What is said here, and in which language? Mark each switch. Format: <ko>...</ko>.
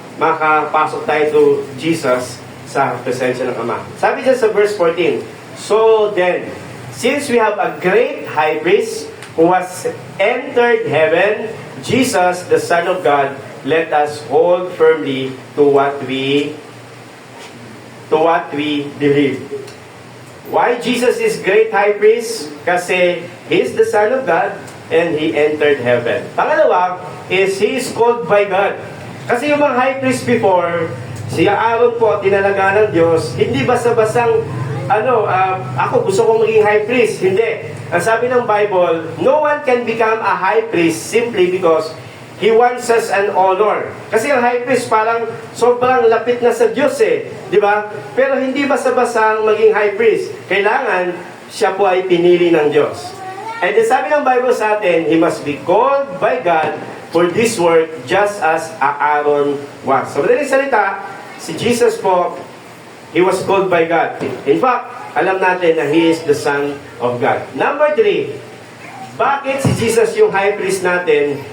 <tl>makapasok tayo to Jesus sa presensya ng Ama. Sabi dyan sa verse 14,</tl> <en>"So then, since we have a great high priest who has entered heaven, Jesus, the Son of God, let us hold firmly to what we believe." Why Jesus is great high priest?</en> <tl>Kasi</tl> <en>He is the Son of God and He entered heaven.</en> <tl>Pangalawa</tl> <en>is He is called by God.</en> <tl>Kasi yung mga high priest before, si Aaron po, tinalaga ng Diyos, hindi basta-basang, ako gusto kong maging high priest. Hindi. Ang sabi ng Bible,</tl> <en>no one can become a high priest simply because he wants us an honor.</en> <tl>Kasi ang high priest parang sobrang lapit na sa Diyos di ba? Pero hindi basta-basang maging high priest. Kailangan siya po ay pinili ng Diyos.</tl> <en>And then</en> <tl>sabi ng Bible sa atin,</tl> <en>he must be called by God for this work just as Aaron was. So,</en> <tl>madaling salita, si Jesus po,</tl> <en>He was called by God. In fact,</en> <tl>alam natin na</tl> <en>He is the Son of God.</en> <tl>Number 3, bakit si Jesus yung high priest natin?</tl>